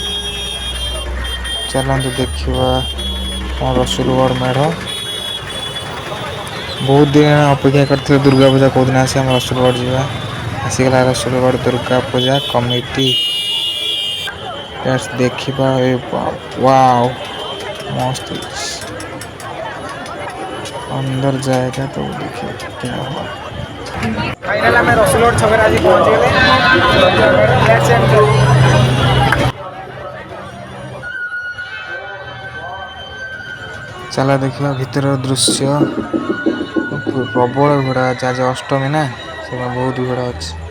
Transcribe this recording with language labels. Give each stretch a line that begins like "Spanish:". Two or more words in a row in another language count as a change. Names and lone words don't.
Odia: ଚାଲନ୍ତୁ ଦେଖିବା କଣ ରସୁଲଗଡ଼ ମେଢ଼। ବହୁତ ଦିନ ଅପେକ୍ଷା କରିଥିଲେ ଦୁର୍ଗା ପୂଜା କେଉଁଦିନ ଆସିବ, ଆମେ ରସୁଲଗଡ଼ ଯିବା। ଆସିଗଲା ରସୁଲଗଡ଼ ଦୁର୍ଗା ପୂଜା କମିଟି। ଦେଖିବା ଏ ୱାଓ ମସ୍ତ ହେଇଛି।
Hindi: अंदर जाएगा तो देखिए क्या हुआ।
Odia: फाइनल ଆମେ ରସୁଲଗଡ଼ ଛକରେ ଆଜି ପହଞ୍ଚିଗଲେ। ଚାଲ ଦେଖିବା ଭିତରର ଦୃଶ୍ୟ। ପ୍ରବଳ ଭିଡ଼ ଅଛି, ଆଜି ଅଷ୍ଟମୀ ନା, ସେଥିପାଇଁ ବହୁତ ଭିଡ଼ ଅଛି।